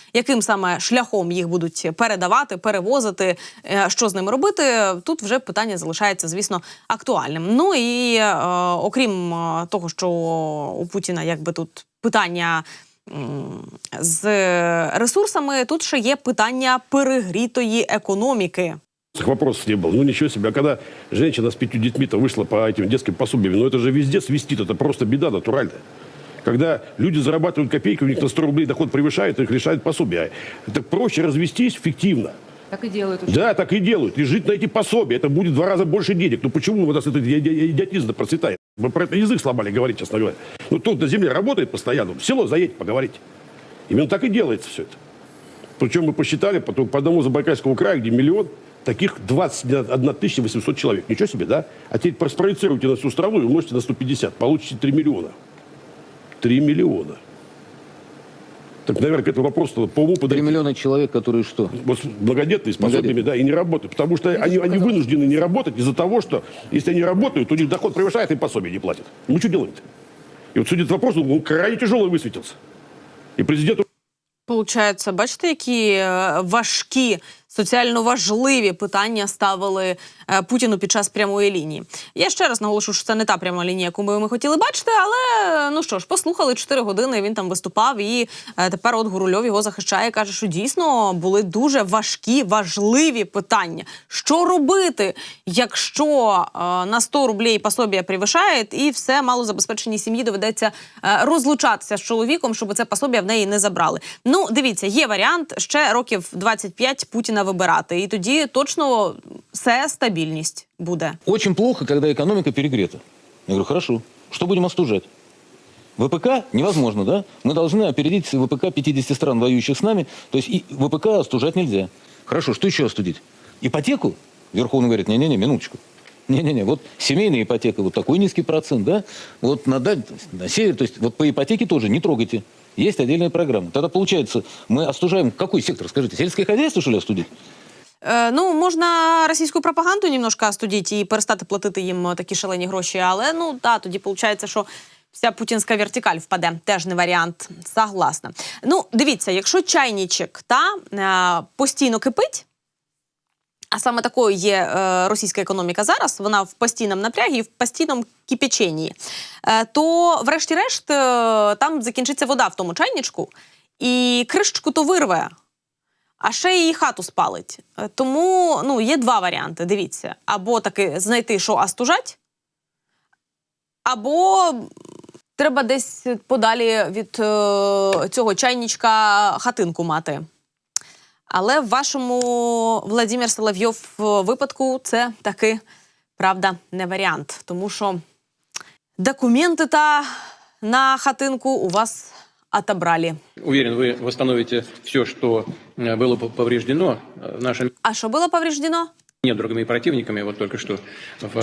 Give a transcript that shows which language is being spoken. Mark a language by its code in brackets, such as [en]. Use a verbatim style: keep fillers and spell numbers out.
[uk] Яким саме шляхом їх будуть передавати, перевозити, е, що з ними робити, тут вже питання залишається, звісно, актуальним. Ну і е, окрім е, того, що у Путіна якби тут питання м, з ресурсами, тут ще є питання перегрітої економіки. [ru] Вопросов не было. Ну ничего себе. А когда женщина с пятью детьми-то вышла по этим детским пособиям, ну это же везде свистит, это просто беда натуральная. Когда люди зарабатывают копейки, у них на сто рублей доход превышает, их лишают пособия. Это проще развестись фиктивно. Так и делают. Да, так и делают. И жить на эти пособия. Это будет в два раза больше денег. Ну почему у нас этот идиотизм процветает? Мы про это язык сломали говорить, честно говоря. Ну тут на земле работает постоянно. В село заедь, поговорить. Именно так и делается все это. Причем мы посчитали, потом по одному Забайкальскому краю, где миллион, таких двадцать одна тысяча восемьсот человек. Ничего себе, да? А теперь проспроецируйте на всю страну и умножьте на сто пятьдесят. Получите три миллиона. три миллиона. Так, наверное, к этому вопросу по уму подойти. три миллиона человек, которые что? Вот многодетные, способными, да, и не работают. Потому что они, они вынуждены не работать из-за того, что если они работают, у них доход превышает, им пособие не платят. Ну, что делаем-то? И вот судит вопрос, он крайне тяжелый высветился. И президент... [uk] Получається, бачите, які е, важкі, соціально важливі питання ставили е, Путіну під час прямої лінії. Я ще раз наголошу, що це не та пряма лінія, яку ми, ми хотіли бачити, але, е, ну що ж, послухали чотири години, він там виступав, і е, тепер от Гурульов його захищає і каже, що дійсно були дуже важкі, важливі питання. Що робити, якщо е, на сто рублей пособія превишає, і все малозабезпеченій сім'ї доведеться е, розлучатися з чоловіком, щоб це пособія в неї не забрали. Ну, дивіться, є варіант ще років двадцять п'ять Путіна вибирати, і тоді точно все стабільність буде. [ru] Очень плохо, когда экономика перегрета. Я говорю, хорошо, что будем остужать? вэ пэ ка невозможно, да? Мы должны опередить вэ пэ ка пятьдесят стран, воюющих с нами. То есть и вэ пэ ка остужать нельзя. Хорошо, что еще остудить? Ипотеку? Верховный говорит, не-не-не, минуточку. Не-не-не, вот семейная ипотека, вот такой низкий процент, да? Вот на, на север, то есть вот по ипотеке тоже не трогайте. Есть отдельная программа. Тогда получается, мы остужаем какой сектор, скажите, сельское хозяйство, что ли, остудить? [uk] Е, ну, можна російську пропаганду немножко остудити і перестати платити їм такі шалені гроші, але, ну, да, тоді виходить, що вся путінська вертикаль впаде. Теж не варіант. [ru] Согласна. [uk] Ну, дивіться, якщо чайничок та е, постійно кипить, а саме такою є е, російська економіка зараз, вона в постійному напрягі і в постійному кипяченні, е, то врешті-решт е, там закінчиться вода в тому чайничку, і кришечку то вирве, а ще її хату спалить. Е, Тому ну, є два варіанти, дивіться. Або таки знайти, що остужать, або треба десь подалі від е, цього чайничка хатинку мати. Але в вашому, Володимир Соловйов, випадку це таки, правда, не варіант. Тому що документи та на хатинку у вас отобрали. [ru] Уверен, вы восстановите все, что э, было по- повреждено э, нашими [uk] А що було повреждено? [ru] недругами и противниками, вот только что в э,